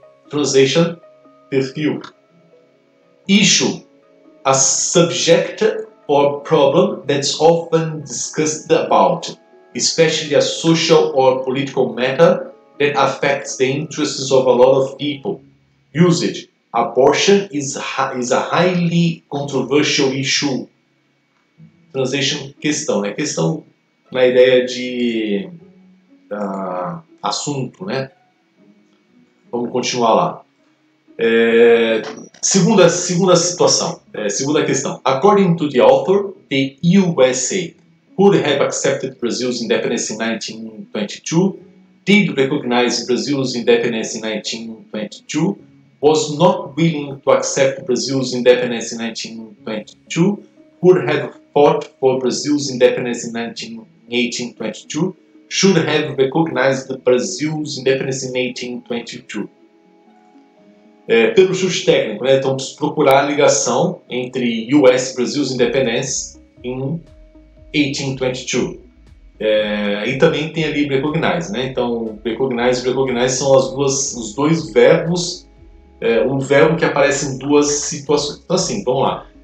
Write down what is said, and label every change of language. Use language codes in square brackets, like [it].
[en] Translation, perfil. Issue, a subject or problem that's often discussed about, especially a social or political matter that affects the interests of a lot of people. Usage, abortion is a highly controversial issue. [pt] Translation, questão, né? Questão na ideia de assunto, né? Vamos continuar lá. Segunda situação, segunda questão. [en] According to the author, the USA would have accepted Brazil's independence in 1922, did recognize Brazil's independence in 1922, was not willing to accept Brazil's independence in 1922, would have fought for Brazil's independence in 1822, should have recognized Brazil's independence in 1822. [pt] Pelo chute técnico, né? Então, procurar a ligação entre US e [en] Brazil's independence [pt] em 1822. E também tem ali recognize, né? Então, recognize e recognize são os dois verbos, o verbo que aparece em duas situações. Então, assim, vamos lá.